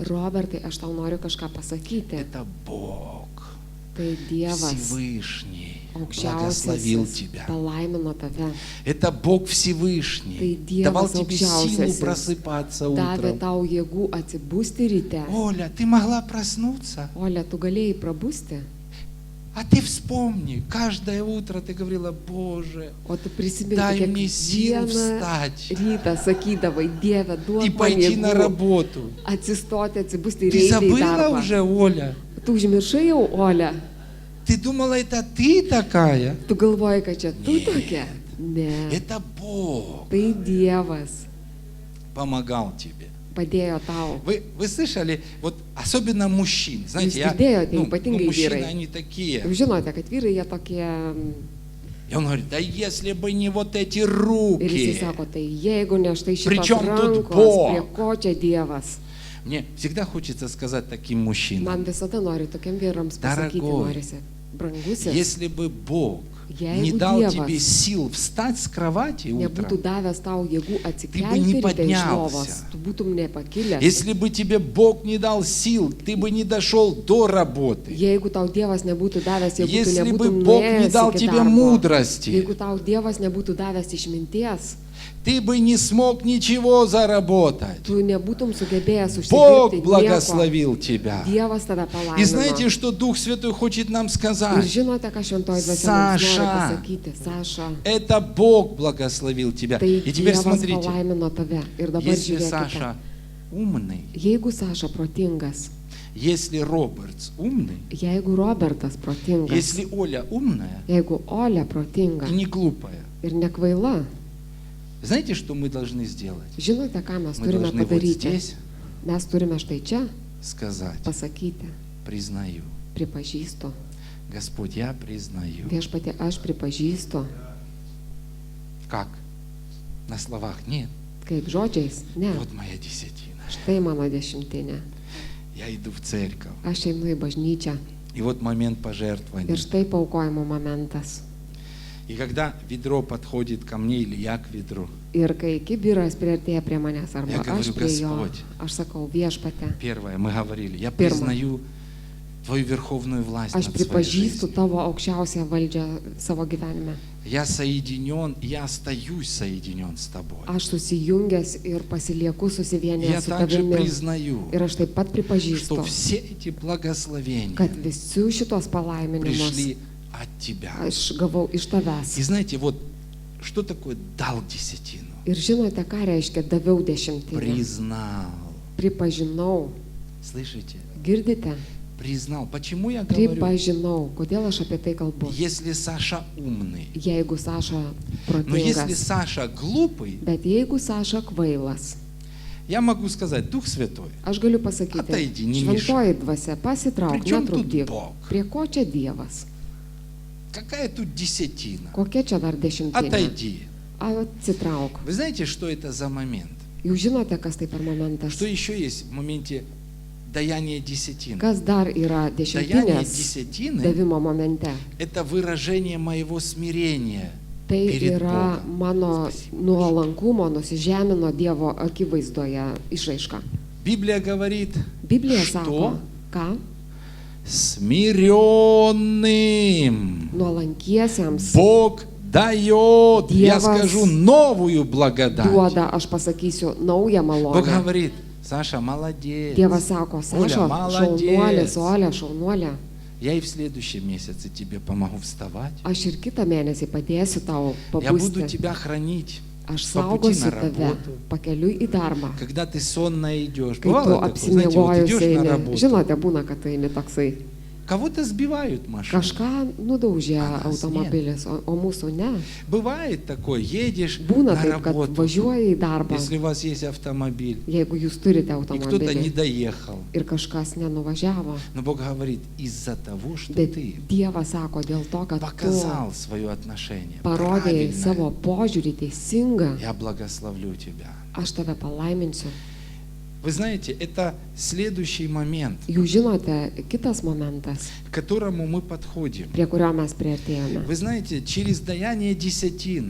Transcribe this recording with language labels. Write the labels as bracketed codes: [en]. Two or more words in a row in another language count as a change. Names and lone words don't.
[lt] Robertai, aš tau noriu kažką pasakyti. [ru] Это Бог [lt] Tai Dievas [ru] Всевышний благословил [lt] aukščiausiasis [ru] тебя. [lt] palaimino tave. [ru] Это Бог Всевышний [lt] Tai Dievas [ru] давал тебе силу [lt] aukščiausiasis. [ru] просыпаться [lt] Davė [ru] утром. [lt] tau jėgų atsibusti ryte. [ru] Оля, ты могла проснуться, [lt] Olia, tu galėjai prabusti, [ru] а ты вспомни, каждое утро ты говорила, Боже, [lt] o tu prisimeni [ru] дай мне силу [lt] kiekvieną [ru] встать [lt] rytą sakydavai, Dieve, [ru] и [lt] duok man [ru] пойти на [lt] jėgų [ru] работу. [lt] atsistoti, atsibusti ir [ru] Ты [lt] eiti į [ru] забыла [lt] darbą. [ru] уже, Оля? [lt] Tu užmiršai jau, Olia? [ru] Ты думала, это ты такая? [lt] Tu galvoji, kad čia tu [ru] Нет. [lt] tokia? Ne. [ru] Это Бог [lt] Tai Dievas [ru] помогал тебе. [lt] padėjo tau. [ru] Вы слышали, вот особенно мужчин, знаете, [lt] Jūs girdėjote, [ru] ну, [lt] ypatingai [ru] мужчины, [lt] vyrai. [ru] они такие. [lt] Jūs žinote, kad vyrai jie tokie. [ru] И он говорит, да если бы не вот эти [lt] Ir jisai [ru] руки. [lt] sako, tai jeigu ne štai šitos [ru] Причем тут [lt] rankos, [ru] Бог? [lt] prie ko čia Dievas? [ru] Мне всегда хочется сказать таким мужчинам, [lt] Man visada noriu tokiam vyrams pasakyti, [ru] Дорогой, [lt] norisi. Brangusis, [ru] если бы Бог [lt] Jeigu [ru] не дал [lt] Dievas [ru] тебе сил встать с кровати [lt] nebūtų [ru] утром, [lt] davęs tau jėgų [ru] Ты бы [lt] atsikelti [ru] не [lt] ryte iš [ru] поднялся. [lt] lovos, tu būtum nepakilęs. [ru] если бы тебе Бог не дал сил, ты бы не дошел до работы. [lt] Jeigu tau Dievas nebūtų davęs jėgų, tu [ru] Если бы [lt] nebūtum [ru] Бог не [lt] nuėjęs [ru] дал [lt] iki [ru] тебе [lt] darbo. [ru] мудрости, [lt] Jeigu tau Dievas nebūtų davęs išminties, [ru] ты бы не смог ничего заработать. [lt] tu nebūtum sugebėjęs [ru] Бог [lt] užsidirbti nieko. [ru] благословил тебя. [lt] Dievas tave [ru] И знаете, [lt] palaimino. [ru] что Дух Святой хочет нам [lt] Ir [ru] сказать? [lt] žinote, ką šventoji dvasia mums nori Saša. pasakyti, Saša. [ru] Это Бог благословил тебя. [lt] Tai [ru] И теперь [lt] Dievas [ru] смотрите, [lt] palaimino tave. Ir dabar [ru] если [lt] žiūrėkite. [ru] Саша умный, [lt] Jeigu Saša protingas, [ru] если Робертс умный, [lt] jeigu Robertas protingas, [ru] если Оля умная [lt] jeigu Olia protinga [ru] и не глупая, [lt] ir nekvaila, [ru] знаете, что мы должны сделать? [lt] žinote, ką mes [ru] Мы [lt] turime [ru] должны вот [lt] padaryti? [ru] здесь [lt] Mes turime štai čia [ru] сказать, [lt] pasakyti, [ru] признаю. [lt] pripažįstu. [ru] Господь, я признаю. [lt] Viešpatie, aš pripažįstu. [ru] Как? На словах? Нет. [lt] Kaip žodžiais? Ne. [ru] Вот моя десятина. [lt] Štai mano dešimtinė. [ru] Я иду в церковь. [lt] Aš einu į bažnyčią. [ru] И вот момент пожертвования. [lt] Ir štai paukojimo momentas. [ru] И когда ведро подходит ко мне, или я к ведру, [lt] Ir kai kibiras priartėja prie manęs arba [ru] Я [lt] aš [ru] говорю, [lt] prie jo, [ru] Господь. [lt] aš sakau, viešpate, [ru] первое, мы говорили, я Первое. признаю Твою верховную власть [lt] aš [ru] над своей [lt] pripažįstu [ru] жизнью. [lt] tavo aukščiausią valdžią savo gyvenime. [ru] Я соединен, я остаюсь соединен с Тобой. [lt] Aš susijungęs ir pasilieku [ru] Я [lt] susivienijęs su [ru] также [lt] tavimi. [ru] признаю, [lt] Ir aš taip pat pripažįstu, [ru] что все эти благословения [lt] kad visi šitos palaiminimus [ru] пришли от Тебя. [lt] aš gavau iš [ru] И [lt] tavęs. [ru] знаете, вот что такое дал десятину? [lt] Ir žinote, ką reiškia daviau dešimtinę? [ru] Признал. [lt] Pripažinau. [ru] Слышите? [lt] Girdite? [ru] Признал. Почему я говорю? [lt] Pripažinau. Kodėl aš apie tai kalbu? [ru] Если Саша умный, [lt] Jeigu Saša [ru] но если [lt] protingas, [ru] Саша глупый, [lt] bet jeigu Saša kvailas, [ru] я могу сказать, Дух Святой, [lt] aš galiu pasakyti, [ru] Ataidi, [lt] šventoji dvasia, pasitrauk, [ru] При чём тут [lt] netrukdyk. [ru] Bog? [lt] Prie ko čia Dievas? [ru] какая тут десятина? [lt] Kokia čia dar dešimtinė? [ru] Отойди. [lt] Atsitrauk. [ru] Вы знаете, что это за момент? [lt] Jūs žinote, kas tai per momentas? [ru] Что еще есть в моменте даяния десятины? [lt] Kas dar yra [ru] Даяние [lt] dešimtinės [ru] десятины [lt] davimo momente? [ru] – это выражение моего смирения [lt] Tai [ru] перед [lt] yra [ru] Богом. [lt] mano nuolankumo, nusižemino Dievo akivaizdoje išraiška. [ru] Библия говорит, [lt] Biblija [ru] что [lt] sako, ką? [ru] смиренным [lt] Nuolankiesiems [ru] Бог дает, я [lt] Dievas [ru] скажу, новую благодать. [lt] duoda, aš pasakysiu, naują [ru] Бог [lt] malonę. [ru] говорит, Саша, молодец. [lt] Dievas sako, [ru] Оля, [lt] Saša, [ru] молодец. [lt] šaunuolė, Olė, šaunuolė. [ru] Я и в следующем месяце тебе помогу вставать. [lt] Aš ir kitą mėnesį padėsiu tau [ru] Я буду [lt] pabusti. [ru] тебя хранить. [lt] Aš [ru] по пути [lt] saugosiu [ru] на [lt] tave [ru] работу. [lt] pakeliui į darbą. [ru] Когда ты сонно идешь. [lt] Kai tu [ru] Бывало такое, знаете, вот [lt] apsimiegojusi [ru] идешь на [lt] eini. [ru] работу. [lt] Žinote, būna, kad tai eini toksai. [ru] Кого-то сбивают машину. [lt] Kažką nudaužė [ru] Anas [lt] automobilis, o mūsų ne. [ru] Бывает такое, едешь [lt] Būna [ru] на [lt] taip, kad [ru] работу, [lt] važiuoji į darbą, [ru] если у вас есть автомобиль, [lt] jeigu jūs turite [ru] и кто-то не [lt] automobilį [ru] доехал. [lt] ir kažkas nenuvažiavo. [ru] Но Бог говорит, из-за того, что [lt] Bet [ru] ты [lt] Dievas sako, dėl to, kad tu [ru] показал свое отношение [lt] parodėjai savo [ru] правильное, [lt] požiūrį teisingą, [ru] я благословлю тебя. [lt] aš tave palaiminsiu. [ru] Вы знаете, это следующий момент, [lt] Jūs žinote, kitas momentas, [ru] к которому мы подходим. [lt] prie kurio mes prieartėjome. [ru] Вы знаете, через даяние десятин,